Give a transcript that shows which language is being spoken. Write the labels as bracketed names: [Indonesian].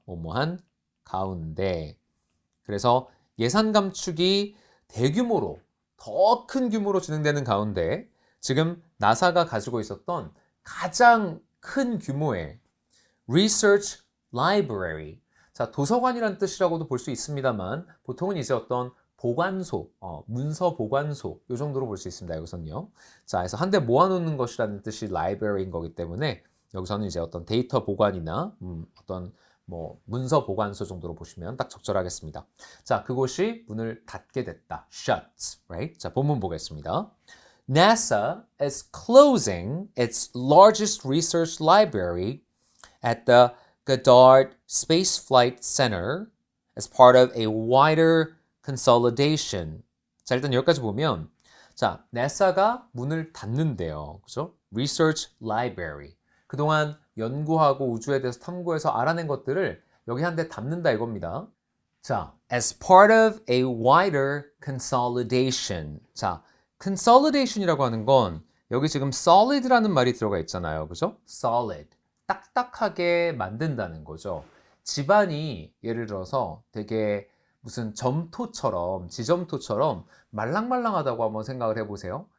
[Korean] 뭐뭐한 가운데. 그래서 예산 감축이 대규모로 더 큰 규모로 진행되는 가운데 지금 나사가 가지고 있었던 가장 큰 규모의 Research Library 자, 도서관이란 뜻이라고도 볼 수 있습니다만 보통은 이제 어떤 보관소, 문서 보관소 이 정도로 볼 수 있습니다. 여기서는요. 자, 그래서 한데 모아놓는 것이라는 뜻이 library인 거기 때문에 여기서는 이제 어떤 데이터 보관이나 어떤 문서 보관소 정도로 보시면 딱 적절하겠습니다. 자, 그곳이 문을 닫게 됐다. [English] shut, right? [Korean] 자, 본문 보겠습니다. [English] NASA is closing its largest research library at the Goddard Space Flight Center as part of a wider consolidation. [Korean] 자, 일단 여기까지 보면 자, NASA가 문을 닫는데요. 그죠? Research Library. 그동안 연구하고 우주에 대해서 탐구해서 알아낸 것들을 여기 한 대 담는다 이겁니다. [English] 자, as part of a wider consolidation. [Korean] 자, consolidation이라고 하는 건 여기 지금 solid라는 말이 들어가 있잖아요. 그죠? solid. 딱딱하게 만든다는 거죠. 집안이 예를 들어서 되게 무슨 점토처럼, 지점토처럼 말랑말랑하다고 한번 생각을 해보세요.